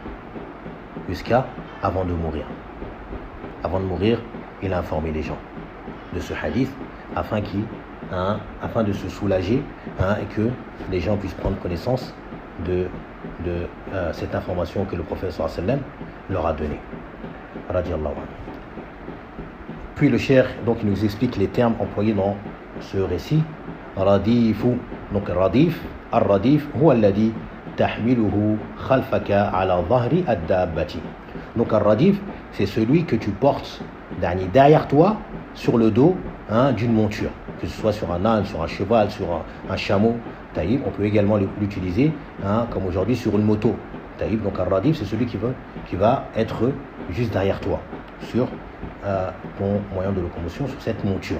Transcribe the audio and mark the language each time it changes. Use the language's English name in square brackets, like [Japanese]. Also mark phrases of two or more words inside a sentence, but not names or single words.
[French] Avant de mourir, il a informé les gens de ce hadith afin de se soulager et que les gens puissent prendre connaissance de cette information que le prophète [Arabic] صلى الله عليه وسلم [French] leur a donnée. [Arabic] رضي الله عنه. [French] Puis le cheikh, donc, il nous explique les termes employés dans ce récit. [Arabic] Radifu, donc الرديف هو الذي تحمله خلفك على ظهر الدابة. [French] Donc Ar-radif, c'est celui que tu portes derrière toi sur le dos d'une monture, que ce soit sur un âne, sur un cheval, sur un chameau. Taïb, on peut également l'utiliser comme aujourd'hui sur une moto. Taïb, donc Ar-radif, c'est celui qui va être juste derrière toi, sur ton moyen de locomotion, sur cette monture.